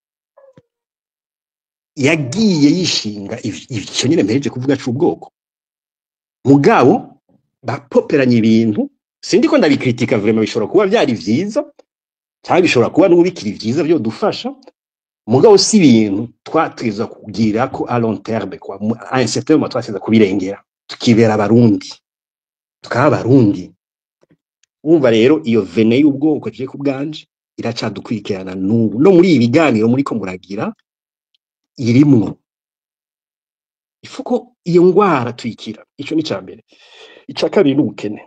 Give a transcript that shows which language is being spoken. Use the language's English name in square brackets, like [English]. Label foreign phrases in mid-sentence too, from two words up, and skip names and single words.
[Rundi] yagiye yishinga ivyo nyene mpereje kuvuga c'ubwoko mugabo bapoperanye ibintu sindiko ndabikritika vraiment bishobora kuba byari vyiza cyangwa bishobora kuba n'ubikiri vyiza byo dufasha mugabo si ibintu twatwiza kugira ko [French] à long terme quoi à un certain moment [Rundi] twasiza kubirengera tukibera abarundi tukaba abarundi umva rero iyo vene y'ubwoko je ku bwanje iracadukwikirana n'ubu no muri ibiganiro muri ko muragira irimwo ifuko iyo ngwara tuyikira ico ni cambere ica kabiri n'ubukene